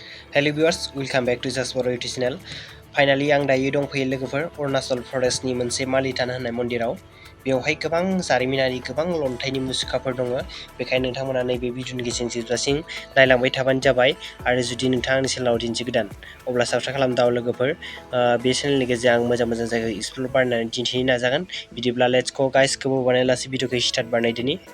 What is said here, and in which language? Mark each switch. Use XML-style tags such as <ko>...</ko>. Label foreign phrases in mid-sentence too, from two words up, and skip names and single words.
<en>Hello viewers, welcome back to Zest Boro YouTube channel.</en> <brx>Finally आं दायो दंफैयो लोगोफोर अरुणाचल प्रदेशनि मोनसे मालिनिथान होननाय मन्दिराव बेवहाय गोबां जारिमिनारि गोबां लन्थाइनि मुसुखाफोर दङ बेखायनो नोंथांमोना नैबे भिडिअनि गेजेरजों जोबजासिम नायलांबाय थाबानो जाबाय आरो जुदि नोंथाङा आंनि चेनेलाव दिन्थि गोदान अब्ला साबस्क्राइब खालामदाव लोगोफोर बे चेनेलनि गेजेरजों आं मोजां मोजां जायगा एक्सप्लोर बानायनानै दिन्थिनो नाजागोन बिदिब्ला</brx> <en>let's go guys</en> <brx>गोबाव बानायालासे भिडिअखौ स्टार्ट बानायदिनि</brx>